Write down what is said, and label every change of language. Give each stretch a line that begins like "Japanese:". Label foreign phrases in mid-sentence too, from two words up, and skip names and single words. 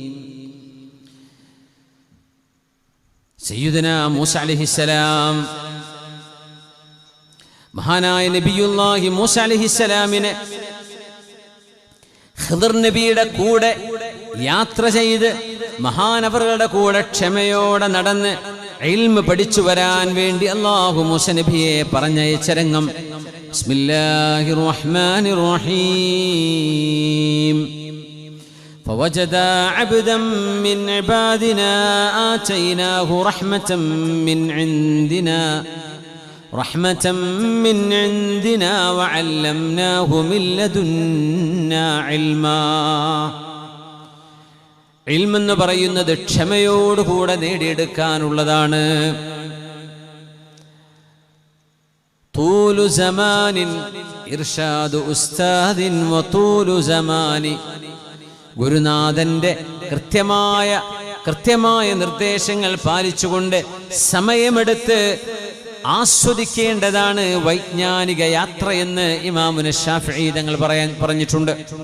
Malayalam: സയ്യിദുനാ മൂസ അലൈഹിസ്സലാം, മഹാനായ നബിയുല്ലാഹി മൂസ അലൈഹിസ്സലാമിനെ ഖിദ്ർ നബിയുടെ കൂടെ യാത്ര ചെയ്ത് മഹാനവറുകളുടെ കൂടെ ക്ഷമയോടെ നടന്ന് ഇൽമ് പഠിച്ചു വരാൻ വേണ്ടി അല്ലാഹു മൂസ നബിയെ പറഞ്ഞയച്ച രംഗം.
Arabic: بسم الله الرحمن الرحيم. فوجد عبدا من عبادنا آتيناه رحمة من عندنا وعلمناه من لدنا علما.
Malayalam: ഇൽമ് എന്ന് പറയുന്നത് ക്ഷമയോടുകൂടെ നേടിയെടുക്കാനുള്ളതാണ്.
Arabic: طول زمان إرشاد أستاذ وطول زمان.
Malayalam: ഗുരുനാഥന്റെ കൃത്യമായ നിർദ്ദേശങ്ങൾ പാലിച്ചുകൊണ്ട് സമയമെടുത്ത് ആസ്വദിക്കേണ്ടതാണ് വൈജ്ഞാനിക യാത്രയെന്ന് ഇമാമുന ശാഫിഈ തങ്ങൾ പറഞ്ഞിട്ടുണ്ട്.